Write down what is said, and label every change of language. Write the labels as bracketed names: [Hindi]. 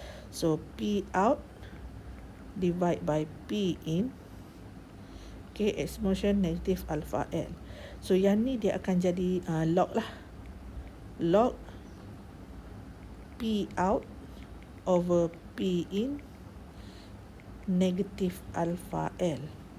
[English] So P out divide by P in, okay, exponential negative alpha L. [Malay] So yang ni dia akan jadi log lah. [English] Log P out over P in negative alpha L.